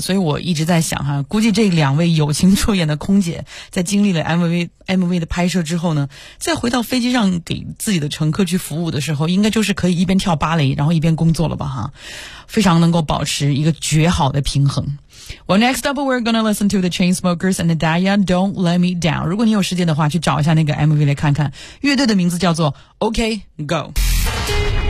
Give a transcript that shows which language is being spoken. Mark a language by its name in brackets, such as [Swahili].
[Chinese] 所以我一直在想哈，估计这两位友情出演的空姐在经历了 MV 的拍摄之后呢，再回到飞机上给自己的乘客去服务的时候，应该就是可以一边跳芭蕾然后一边工作了吧哈，非常能够保持一个绝好的平衡。 [English] Well, next up, we're gonna listen to the Chainsmokers and Daya, Don't Let Me Down. [Chinese] 如果你有时间的话，去找一下那个 MV 来看看，乐队的名字叫做 OK Go。